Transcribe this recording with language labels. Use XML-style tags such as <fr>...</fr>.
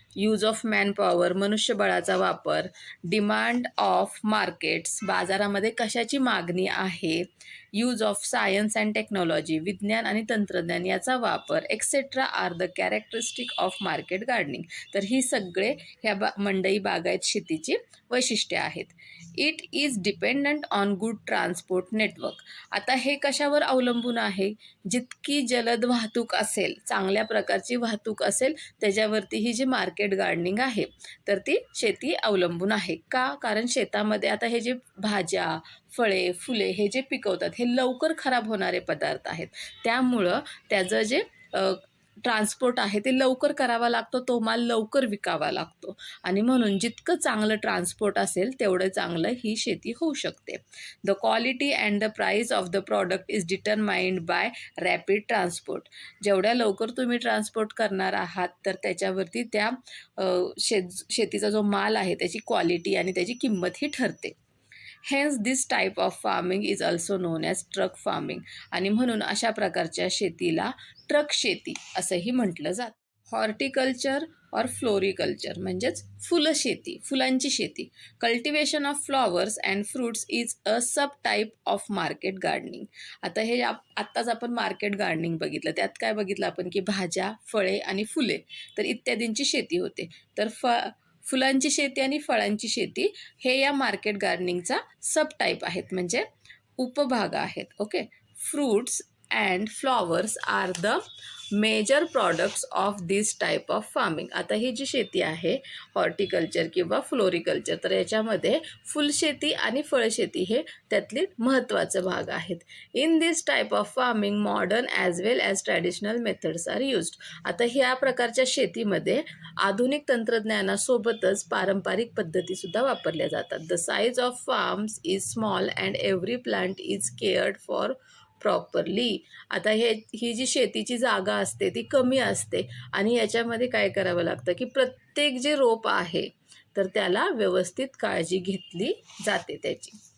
<en>use of manpower,</en> <mr>मनुष्यबळाचा वापर.</mr> <en>demand of markets,</en> <mr>बाजारामध्ये कशाची मागणी आहे.</mr> <en>use of science and technology,</en> <mr>विज्ञान आणि तंत्रज्ञान याचा वापर</mr> <en>Etcetera are the characteristic of market gardening.</en> <mr>तर ही सगळे ह्या मंडई बागायत शेतीची वैशिष्ट्ये आहेत.</mr> <en>It is dependent on good transport network.</en> <mr>आता हे कशावर अवलंबून आहे? जितकी जलद वाहतूक असेल, चांगल्या प्रकारची वाहतूक असेल, त्याच्यावरती ही जी मार्केट गार्डनिंग आहे तर ती शेती अवलंबून आहे. का? कारण शेतामध्ये आता हे जे भाज्या, फळे, फुले हे जे पिकवतात हे लवकर खराब होणारे पदार्थ आहेत. त्यामुळं त्याचं जे ट्रान्सपोर्ट आहे ते लवकर करावा लागतो, तो माल लवकर विकावा लागतो आणि म्हणून जितकं चांगलं ट्रान्सपोर्ट असेल तेवढं चांगलं ही शेती होऊ शकते.</mr> <en>The quality and the price of the product is determined by rapid transport.</en> <mr>जेवढ्या लवकर तुम्ही ट्रान्सपोर्ट करणार आहात तर त्याच्यावरती त्या शेतीचा जो माल आहे त्याची क्वालिटी आणि त्याची किंमत ही ठरते.</mr> <en>Hence this type of farming is also known as truck farming.</en> <mr>आणि म्हणून अशा प्रकारच्या शेतीला ट्रक शेती असंही म्हटलं जातं. हॉर्टिकल्चर और फ्लोरिकल्चर म्हणजेच फुलं शेती, फुलांची शेती.</mr> <en>Cultivation of flowers and fruits is a sub type of market gardening.</en> <mr>आता हे आत्ताच आपण मार्केट गार्डनिंग बघितलं, त्यात काय बघितलं आपण की भाज्या, फळे आणि फुले तर इत्यादींची शेती होते. तर फुलांची शेती आणि फळांची शेती हे या मार्केट गार्डनिंगचा सब टाईप आहेत, म्हणजे उपभाग आहेत. Okay.</mr> <en>Fruits and flowers are the major products of this type of farming.</en> <mr>आता ही जी शेती आहे हॉर्टिकल्चर किंवा फ्लोरिकल्चर तर याच्यामध्ये फुलशेती आणि फळशेती हे त्यातले महत्त्वाचे भाग आहेत.</mr> <en>In this type of farming modern as well as traditional methods are used.</en> <mr>आता ह्या प्रकारच्या शेतीमध्ये आधुनिक तंत्रज्ञानासोबतच पारंपरिक पद्धतीसुद्धा वापरल्या जातात.</mr> <en>The size of farms is small and every plant is cared for properly.</en> <mr>आता ही जी शेतीची जागा असते ती कमी असते आणि याच्यामध्ये काय करावं लागतं की प्रत्येक जे रोप आहे तर त्याला व्यवस्थित काळजी घेतली जाते त्याची.</mr>